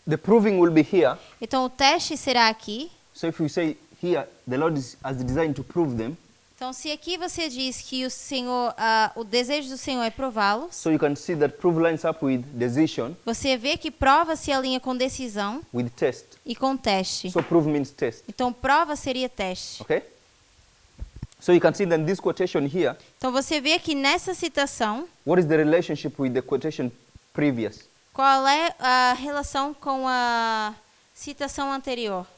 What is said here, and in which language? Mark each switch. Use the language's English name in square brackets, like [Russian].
[English] the proving will be here. [Portuguese] Então o teste será aqui. [English] So if you say here, the Lord has designed to prove them, [Portuguese] Então se aqui você diz que o Senhor, o desejo do Senhor é prová-los, [English] so you can see that prove lines up with decision, [Portuguese] você vê que prova se alinha com decisão [English] with test. [Portuguese] e com teste. [English] So prove means test. [Portuguese] Então prova seria teste. [English] Okay? So you can see that in this quotation here, [Portuguese] Então você vê que nessa citação, [English] what is the relationship with the quotation previous? [Portuguese] qual é a relação com a citação anterior?